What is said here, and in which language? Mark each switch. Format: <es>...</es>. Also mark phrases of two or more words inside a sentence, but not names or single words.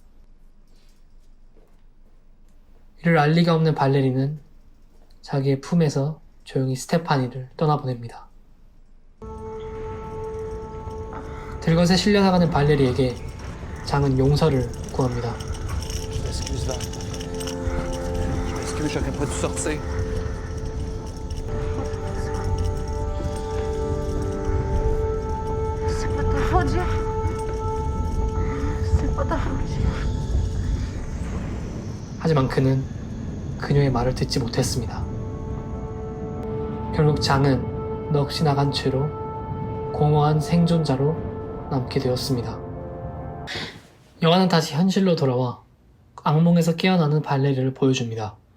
<ko>이를 알 리가 없는 발레리는 자기의 품에서 조용히 스테파니를 떠나보냅니다. 들것에 실려나가는 발레리에게 장은 용서를 구합니다.</ko> <fr>Je m'excuse, Val. Je m'excuse, j'aurais pas dû sortir. C'est pas ta faute, Jeff. C'est pas ta faute, Jeff.</fr> <ko>하지만 그는 그녀의 말을 듣지 못했습니다. 결국 장은 넋이 나간 채로 공허한 생존자로 남게 되었습니다. 영화는 다시 현실로 돌아와 악몽에서 깨어나는 발레리를 보여줍니다.</ko>